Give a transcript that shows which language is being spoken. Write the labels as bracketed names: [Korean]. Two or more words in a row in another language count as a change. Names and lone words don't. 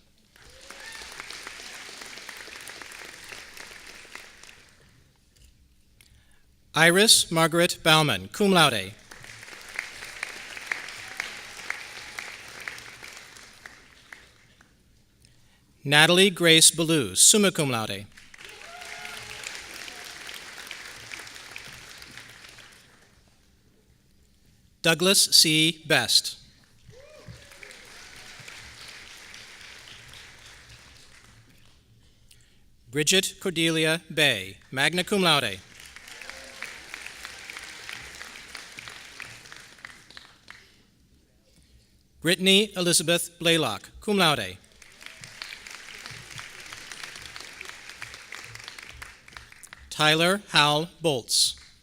[English] Iris Margaret Bauman, [Latin] cum laude. [English] Natalie Grace Ballou, [Latin] summa cum laude. [English] Douglas C. Best. Bridget Cordelia Bay, [Latin] magna cum laude. [English] Brittany Elizabeth Blaylock, [Latin] cum laude. [English] Tyler Hal Bolts.